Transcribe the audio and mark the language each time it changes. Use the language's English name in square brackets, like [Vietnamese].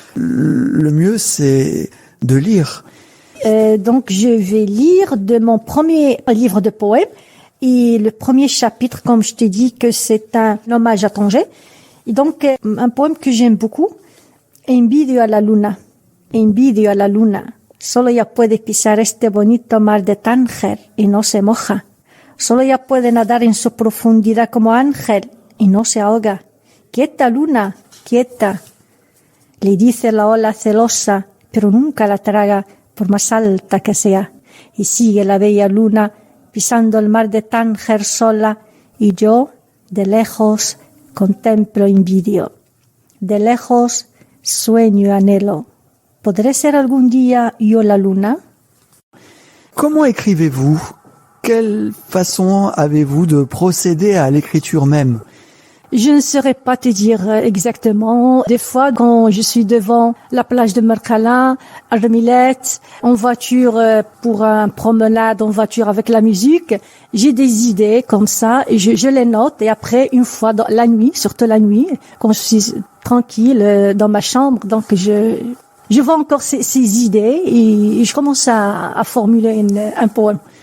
[French] Le mieux, c'est de lire. Donc, je vais lire de mon premier livre de poèmes. Et le premier chapitre, comme je t'ai dit, que c'est un hommage à Tanger. Et donc, un poème que j'aime beaucoup. [Spanish] Envidio a la luna. Envidio a la luna. Solo ella puede pisar este bonito mar de Tánger y no se moja. Solo ella puede nadar en su profundidad como ángel y no se ahoga. Quieta, luna, quieta. Le dice la ola celosa, pero nunca la traga, por más alta que sea. Y sigue la bella luna pisando el mar de Tánger sola, y yo, de lejos, contemplo envidio. De lejos, sueño y anhelo. ¿Podré ser algún día yo la luna? [French] Comment écrivez-vous? Quelle façon avez-vous de procéder à l'écriture même? Je ne saurais pas te dire exactement. Des fois, quand je suis devant la plage de Merkala, à Remilette, en voiture pour un promenade, en voiture avec la musique, j'ai des idées comme ça et je les note. Et après, une fois dans la nuit, surtout la nuit, quand je suis tranquille dans ma chambre, donc je vois encore ces idées et je commence à formuler un poème.